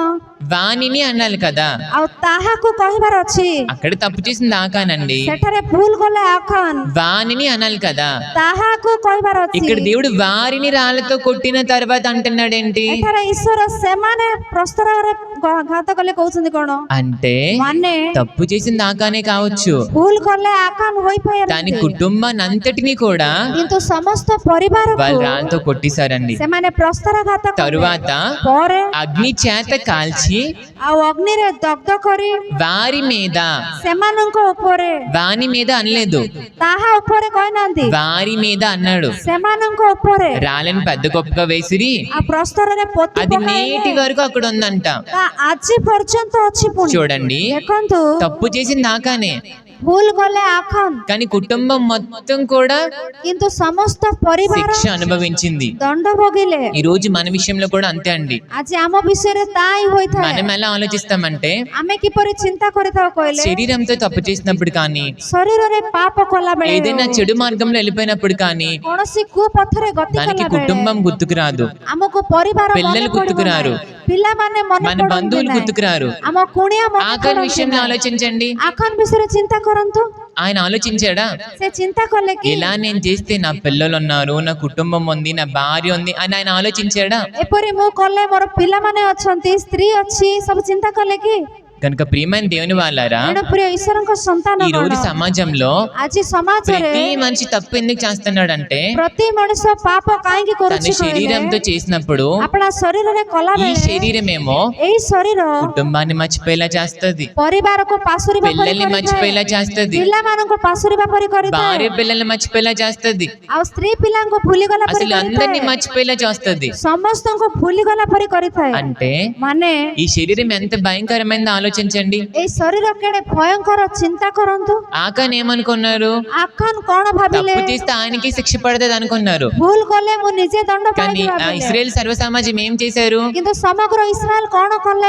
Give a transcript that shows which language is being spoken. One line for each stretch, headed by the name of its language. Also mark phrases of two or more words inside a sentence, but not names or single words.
Telugu: వాణిని అనాలి కదా.
Odia: ଆଉ ତାହାକୁ କହିବାର ଅଛି।
Telugu: అక్కడ తప్పు చేసింది ఆకానండి.
Odia: ସେଠାରେ ଭୁଲ କଲେ ଆଖାନ।
Telugu: వాణిని అనాలి కదా.
Odia: ତାହାକୁ କହିବାର ଅଛି।
Telugu: ఇక్కడ దేవుడు వారిని రాళ్లతో కొట్టిన తర్వాత అంటున్నాడు ఏంటి?
Odia: ଏଠାରେ ଈଶ୍ୱର ସେମାନେ ପ୍ରସ୍ତାରରେ ଘାତ କଲେ କହୁଛନ୍ତି କଣ?
Telugu: అంటే
Odia: ମାନେ
Telugu: తప్పు చేసింది ఆకానే కావచ్చు,
Odia: ଭୁଲ କଲେ ଆକାନ ହୋଇପାରନ୍ତି,
Telugu: దాని కుటుంబాన్ని అంతటిని కూడా
Odia: କିନ୍ତୁ ସମସ୍ତ ପରିବାରକୁ
Telugu: వాళ్ళు రాళ్ళతో కొట్టేశారండి.
Odia: ସେମାନେ ପ୍ରସ୍ତାରଘାତ କଲେ।
Telugu: తరువాత
Odia: ପରେ
Telugu: అగ్ని చేత కాల్చి
Odia: ଆଉ ଅଗ୍ନିରେ ଦଗ୍ଧ କରି
Telugu: వారి మీద,
Odia: ସେମାନଙ୍କ ଉପରେ,
Telugu: వాని మీద అనలేదు,
Odia: ତାହା ଉପରେ କହିନାହାନ୍ତି,
Telugu: వారి మీద అన్నాడు.
Odia: ସେମାନଙ୍କ ଉପରେ
Telugu: రాళ్ళని పెద్ద గొప్పగా వేసిరి,
Odia: ఆ ପ୍ରସ୍ତରରେ ପୋତି
Telugu: అది
Odia: ପକାଇଲେ।
Telugu: నేటి వరకు అక్కడ ఉందంట.
Odia: ତା ଆଜି ପର୍ଯ୍ୟନ୍ତ ଅଛି। ପୁଣି
Telugu: చూడండి,
Odia: ଦେଖନ୍ତୁ,
Telugu: తప్పు చేసింది ఆకానే,
Odia: ଭୁଲ କଲେ ଆଖନ,
Telugu: కానీ కుటుంబం మొత్తం కూడా
Odia: କିନ୍ତୁ ସମସ୍ତ ପରିବାର
Telugu: శిక్ష అనుభవించింది.
Odia: ଦଣ୍ଡ ଭୋଗିଲେ।
Telugu: ఈ రోజు మన విషయంలో కూడా అంతే అండి.
Odia: ଆଜି ଆମ ବିଷୟରେ ତା ହିଁ ହୋଇଥାଏ।
Telugu: మనం ఎలా ఆలోచిస్తామంటే,
Odia: ଆମେ କିପରି ଚିନ୍ତା କରିଥାଉ କହିଲେ,
Telugu: శరీరంతో తప్పు చేసినప్పుడు కానీ,
Odia: ଶରୀରରେ ପାପ କଲା ବେଳେ,
Telugu: ఏదైనా చెడు మార్గంలో వెళ్ళిపోయినప్పుడు కానీ
Odia: କୌଣସି କୁପଥରେ ଗତି
Telugu: మనకి
Odia: କଲା
Telugu: కుటుంబం
Odia: ବେଳେ
Telugu: గుర్తుకు రాదు,
Odia: ଆମକୁ ପରିବାର ମନେ
Telugu: పిల్లలు
Odia: ପଡିବ
Telugu: గుర్తుకురారు,
Odia: ନାହିଁ, ପିଲାମାନେ ମନେ
Telugu: మన
Odia: ପଡନ୍ତି
Telugu: బంధువులు
Odia: ନାହିଁ,
Telugu: గుర్తుకురారు.
Odia: ଆମ କୁଣିଆ ମନେ
Telugu: ఆకాన్
Odia: ପଡନ୍ତି
Telugu: విషయంలో
Odia: ନାହିଁ।
Telugu: ఆలోచించండి,
Odia: ଆଖନ ବିଷୟରେ ଚିନ୍ତା କରନ୍ତୁ।
Telugu: ఆయన ఆలోచించాడా?
Odia: ସେ ଚିନ୍ତା କଲେ କି
Telugu: ఇలా నేను చేస్తే నా పిల్లలు ఉన్నారు, నా కుటుంబం ఉంది, నా భార్య ఉంది అని ఆయన ఆలోచించాడా?
Odia: ଏପରି ମୁଁ କଲେ ମୋର ପିଲାମାନେ ଅଛନ୍ତି, ସ୍ତ୍ରୀ ଅଛି, ସବୁ ଚିନ୍ତା କଲେ କି?
Telugu: కనుక ప్రియమైన దేవుని వాళ్ళారా,
Odia: ତେଣୁ ପ୍ରିୟ ଈଶ୍ୱରଙ୍କ ସନ୍ତାନ
Telugu: ఈ రోజు
Odia: ଗଣ,
Telugu: సమాజంలో
Odia: ଆଜି ସମାଜରେ
Telugu: ప్రతి మనిషి తప్పు ఎందుకు చేస్తున్నాడంటే,
Odia: ପ୍ରତି ମଣିଷ ପାପ କାହିଁକି
Telugu: తన
Odia: କରୁଛି କହିଲେ,
Telugu: శరీరంతో చేసినప్పుడు
Odia: ଆପଣା ଶରୀରରେ କଲା
Telugu: ఈ
Odia: ବେଳେ
Telugu: శరీరమేమో
Odia: ଏଇ ଶରୀର
Telugu: కుటుంబాన్ని మర్చిపోయేలా చేస్తది,
Odia: ପରିବାରକୁ ପାଶୁରିବା ପରି
Telugu: పిల్లల్ని
Odia: କରିଥାଏ,
Telugu: మర్చిపోయేలా చేస్తది,
Odia: ପିଲାମାନଙ୍କୁ ପାଶୁରିବା ପରି କରିଥାଏ,
Telugu: భార్య పిల్లల్ని మర్చిపోయేలా చేస్తది,
Odia: ଆଉ ସ୍ତ୍ରୀ ପିଲାଙ୍କୁ ଭୁଲିଗଲା ପରି
Telugu: అసలు అందరినీ
Odia: କରିଥାଏ,
Telugu: మర్చిపోయేలా చేస్తది.
Odia: ସମସ୍ତଙ୍କୁ ଭୁଲିଗଲା ପରି କରିଥାଏ।
Telugu: అంటే
Odia: ମାନେ
Telugu: ఈ శరీరం ఎంత భయంకరమైంది ఆలోచించండి.
Odia: ଏଇ ଶରୀର କେଡ଼େ ଭୟଙ୍କର, ଚିନ୍ତା କରନ୍ତୁ।
Telugu: ఆకాన్ ఏమనుకున్నారు?
Odia: ଆଖନ କଣ ଭାବିଲେ,
Telugu: తప్పు చేస్తే ఆయనకి శిక్ష పడతది అనుకున్నారు.
Odia: ଭୁଲ କଲେ ମୁଁ ନିଜେ ଦଣ୍ଡ
Telugu: కానీ
Odia: ପାଇବି
Telugu: ఆ
Odia: ଭାବିଲେ।
Telugu: ఇశ్రాయేల్ సర్వ సమాజం ఏం చేశారు?
Odia: କିନ୍ତୁ ସମଗ୍ର ଇସ୍ରାଏଲ କଣ କଲେ,